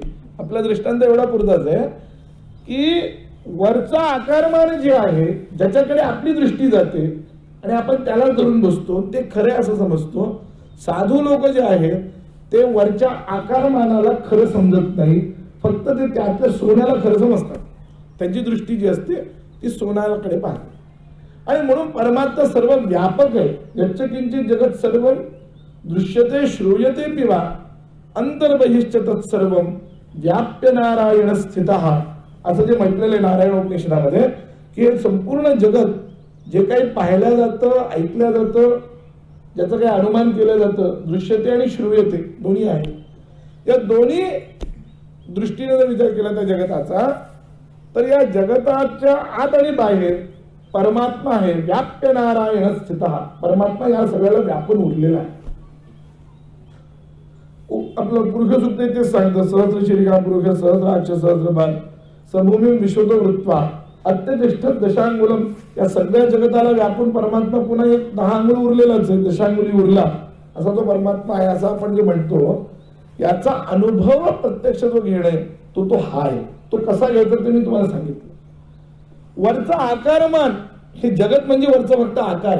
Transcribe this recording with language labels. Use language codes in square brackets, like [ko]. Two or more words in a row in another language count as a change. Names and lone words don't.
[mr] आपला दृष्टांत एवढा पुरताच आहे की वरचा आकारमान जे आहे ज्याच्याकडे आपली दृष्टी जाते आणि आपण त्याला धरून बसतो ते खरे असं समजतो. साधू लोक जे आहेत ते वरच्या आकारमानाला खरं समजत नाही, फक्त ते त्यातल्या सोन्याला खरं समजतात. त्यांची दृष्टी जी असते ती सोन्याकडे पाहते. आणि म्हणून परमात्मा सर्व व्यापक आहे. [sa] यच्चकिंचित जगत सर्व दृश्यते श्रूयते पिवा अंतर्बहिश्च तत्सर्व व्याप्य नारायण स्थितः, [mr] असं जे म्हटलेलं आहे नारायण उपनिषदामध्ये की हे संपूर्ण जगत जे काही पाहिलं जातं, ऐकलं जातं, ज्याचं काही अनुमान केलं जातं, दृश्यते आणि श्रूयते दोन्ही आहे. या दोन्ही दृष्टीने जर विचार केला त्या जगताचा, तर या जगताच्या आत आणि बाहेर परमात्मा आहे. [sa] व्याप्य नारायण स्थितः, [mr] परमात्मा या सगळ्याला व्यापून उरलेला आहे. आपलं पुरुष सूक्त ते सांगतं, [sa] सहस्र शिरिका पुरुष सहस्राक्ष सहस्रपाद सभूमी विश्वतो वृत्वा अत्यतिष्ठ दशांगुलम. [mr] या सगळ्या जगताला व्यापून परमात्मा पुन्हा एक 10 अंगुल उरलेलाच आहे, दशांगुली उरला असा तो परमात्मा आहे, असं आपण जे म्हणतो. याचा अनुभव प्रत्यक्ष जो घेणे तो हा आहे. तो कसा घ्यायचा ते मी तुम्हाला सांगितलं. वरचा आकारमान, हे जगत म्हणजे वरचा फक्त आकार.